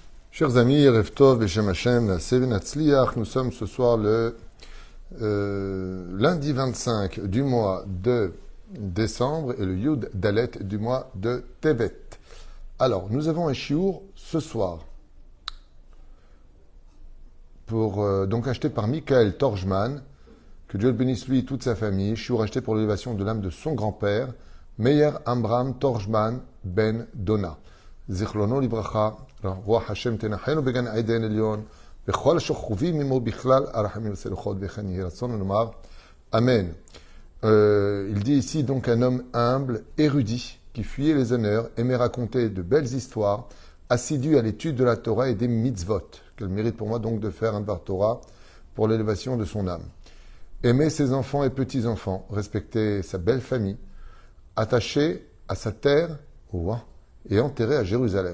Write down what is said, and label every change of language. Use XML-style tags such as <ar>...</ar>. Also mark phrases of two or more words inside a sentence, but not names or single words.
<fr>Chers amis,</fr> <he>ערב טוב, בשם השם, נעשה ונצליח,</he> <fr>nous sommes ce soir le lundi 25 du mois de décembre et le Yud Dalet du mois de Tevet. Alors, nous avons un chiour ce soir, donc acheté par Michael Torjman, que Dieu le bénisse lui et toute sa famille, chiour acheté pour l'élévation de l'âme de son grand-père, Meir Amram Torjman Ben Dona.</fr> <he>זיכרונו לברכה, רוח השם תנחנו בגן עדן עליון, וכל השוכבים עמו בכלל, הרחמים והסליחות וכן יהי רצון לומר, Amen.</he> <fr>Il dit ici donc un homme humble, érudit, qui fuyait les honneurs, aimait raconter de belles histoires, assidu à l'étude de la Torah et des mitzvot, qu'elle mérite pour moi donc de faire un bar Torah pour l'élévation de son âme. Aimait ses enfants et petits-enfants, respecter sa belle famille, attaché à sa terre, et enterré à Jérusalem.</fr>